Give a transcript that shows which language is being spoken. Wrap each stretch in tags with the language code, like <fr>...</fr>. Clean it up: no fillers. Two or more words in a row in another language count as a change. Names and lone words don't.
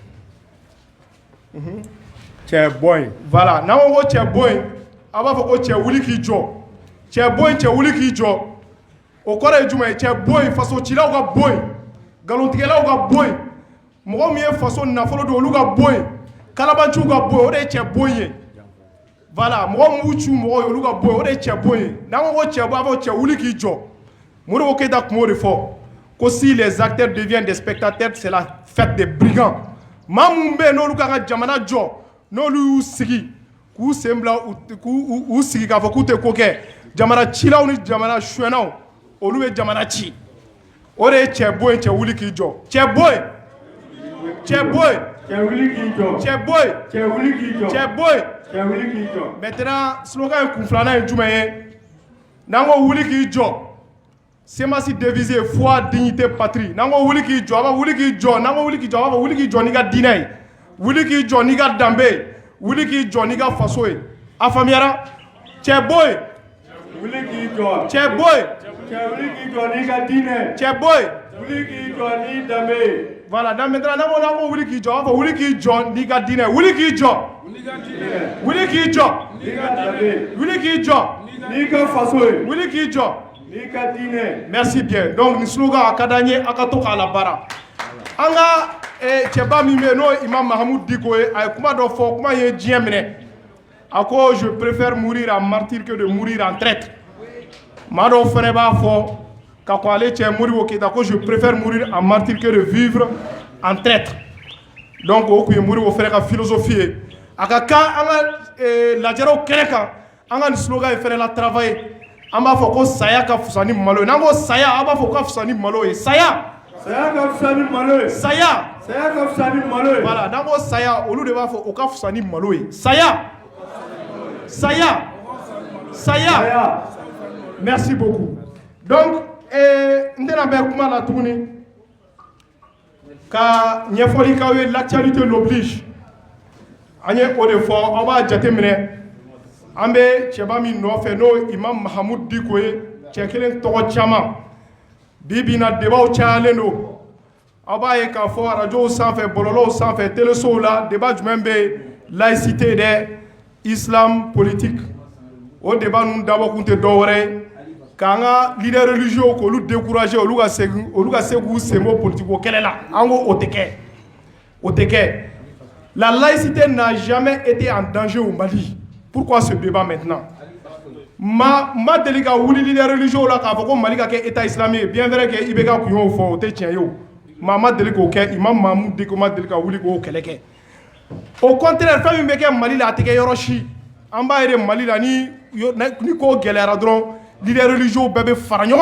<bm>ye cɛ bɔ yen voilà n'an ko ko cɛ bɔ yen a b'a fɔ ko cɛ wuli k'i jɔ cɛ bɔ yen cɛ wuli k'i jɔ o kɔrɔ ye jumɛn ye cɛ bɔ yen fasocilaw ka bɔ yen nkalontigɛlaw ka bɔ yen mɔgɔ min ye faso nafolo don olu ka bɔ yen kalabanciw ka bɔ yen o de ye cɛ bɔ yen ye voilà mɔgɔ min b'u ci mɔgɔw ye olu ka bɔ yen o de ye cɛ bɔ yen n'an ko ko cɛ bɔ a b'a fɔ cɛ wuli k'i jɔ Modibo Keyita tun b'o de fɔ ko</bm> <fr>si les acteurs deviennent des spectateurs c'est la fête des brigands</fr> <bm>maa minnu bɛ yen n'olu kan ka jamana jɔ n'olu y'u sigi k'u sen bila k'u sigi k'a fɔ k'u tɛ ko kɛ jamana cilaw ni jamana suɲɛnaw olu bɛ jamana ci o de ye cɛ bɔ yen cɛ wuli k'i jɔ cɛ bɔ yen cɛ bɔ yen cɛ wuli k'i jɔ cɛ bɔ yen cɛ wuli k'i jɔ cɛ bɔ yen cɛ wuli k'i jɔ</bm> <fr>maintenant slogan</fr> <bm>ye kun filanan ye jumɛn ye n'an ko wuli k'i jɔ Semasi</bm> <fr>devise foi dignité patrie</fr> <bm>n'an ko wuli k'i jɔ a b'a wuli k'i jɔ n'an ko wuli k'i jɔ a b'a fɔ wuli k'i jɔ n'i ka diinɛ ye wuli k'i jɔ n'i ka danbe ye wuli k'i jɔ n'i ka faso ye a faamuyara cɛ bɔ yen wuli k'i jɔ cɛ bɔ yen cɛ wuli k'i jɔ n'i ka diinɛ cɛ bɔ yen wuli k'i jɔ n'i danbe ye</bm> <fr>voilà donc maintenant</fr> <bm>n'an ko wuli k'i jɔ a b'a fɔ wuli k'i jɔ n'i ka diinɛ wuli k'i jɔ wuli k'i jɔ n'i ka danbe wuli k'i jɔ n'i ka faso ye wuli k'i jɔ n'i ka diinɛ</bm> <fr>merci bien donc</fr> <bm>ni slogan a ka d'an ye a ka to k'a labaara an ka cɛba min bɛ yen n'o ye Imam Mahamudu Diko ye a ye kuma dɔ fɔ kuma ye diɲɛ minɛ a ko</bm> <fr>je préfère mourir en martyr que de mourir en traître</fr> <bm>maa dɔw fana b'a fɔ ka kɔn ale cɛ Modibo Keyita ko</bm> <fr>je préfère mourir en martyr que de vivre en traître</fr> <bm>donc o tun ye Modibo fana ka philosophie ye a ka kan an ka lajɛrew kɛnɛ kan an ka nin slogan in fana la travailler an b'a fɔ ko saya ka fisa ni malo ye n'an ko saya a b'a fɔ ka fisa ni malo ye saya ka fisa ni malo ye saya ka fisa ni malo ye voilà n'an ko saya olu de b'a fɔ o ka fisa ni malo ye saya</bm> <fr>merci beaucoup donc</fr> <bm>n tɛna bɛn kuma la tuguni ka ɲɛfɔli k'aw ye</bm> <fr>l'actualité l'oblige</fr> <bm>an ye o de fɔ aw b'a jateminɛ an bɛ cɛba min nɔfɛ n'o Imam Mahamudu Diko ye cɛ kelen tɔgɔ caman bi bi in na débatw cayalen don aw b'a ye k'a fɔ arajow sanfɛ bɔlɔlɔw sanfɛ télésow la débat jumɛn bɛ yen laïcité dɛ</bm> <fr>islam politique</fr> <bm>o débat ninnu dabɔkun tɛ dɔwɛrɛ ye k'an ka</bm> <fr>leader religieux</fr> <bm>k'olu décourager olu ka se k'u sen bɔ politique ko kɛlɛ la an ko o tɛ kɛ la</bm> <fr>laïcité n'a jamais été en danger au Mali pourquoi ce débat maintenant</fr> <bm>ma deli ka wuli</bm> <fr>leader religieux</fr> <bm>la k'a fɔ ko Mali ka kɛ</bm> <fr>état islamique bien vrai que</fr> <bm>IBK kun y'o fɔ o tɛ tiɲɛ ye o ma deli k'o kɛ Imam Mahamudu Diko ma deli ka wuli k'o kɛlɛ kɛ</bm> <fr>au contraire</fr> <bm>fɛn min bɛ kɛ Mali la a tɛ kɛ yɔrɔ si an b'a ye Mali la ni ko gɛlɛyara dɔrɔn</bm> <fr>leader religieux</fr> <bm>bɛɛ bɛ fara</bm>